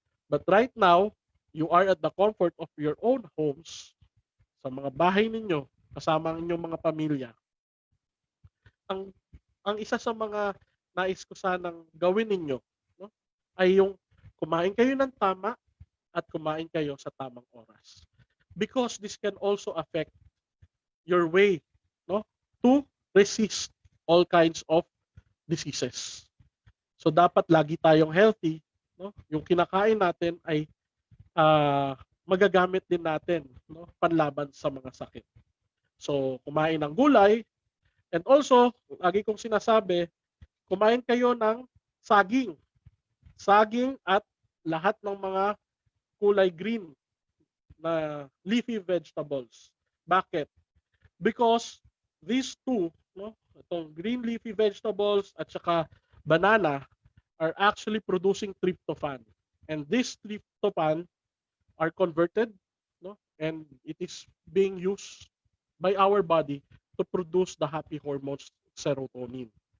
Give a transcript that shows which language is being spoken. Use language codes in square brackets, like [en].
[en] But right now, you are at the comfort of your own homes, [tl] sa mga bahay ninyo, kasama ang inyong mga pamilya. Ang isa sa mga nais ko sanang gawin ninyo, no, ay yung kumain kayo ng tama at kumain kayo sa tamang oras. [en] Because this can also affect your way, no, to resist all kinds of diseases. [tl] So dapat lagi tayong healthy, no? Yung kinakain natin ay magagamit din natin, no, panlaban sa mga sakit. So kumain ng gulay, [en] and also [tl] lagi kong sinasabi, kumain kayo ng saging at lahat ng mga kulay green na leafy vegetables. Bakit? [en] Because these two, no, itong green leafy vegetables [tl] at saka [en] banana are actually producing tryptophan. And this tryptophan are converted, no, and it is being used by our body to produce the happy hormones serotonin.